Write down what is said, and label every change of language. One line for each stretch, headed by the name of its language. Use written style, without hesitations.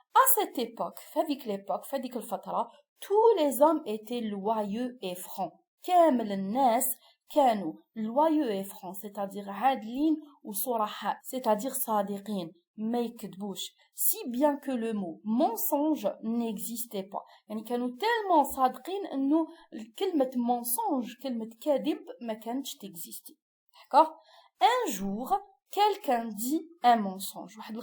French: À cette époque,
Arabic: في هذيك الفترة,
French: tous les hommes étaient loyaux et francs.
Arabic: كامل الناس كانوا
French: loyaux et francs, c'est-à-dire
Arabic: عادلين وصرحاء,
French: c'est-à-dire
Arabic: صادقين, ما يكذبوش,
French: si bien que le mot mensonge n'existait pas.
Arabic: يعني كانوا tellement صادقين انه كلمة mensonge, كلمة كذب ما كانتش تexiste.
French: D'accord? Un jour, quelqu'un dit un mensonge.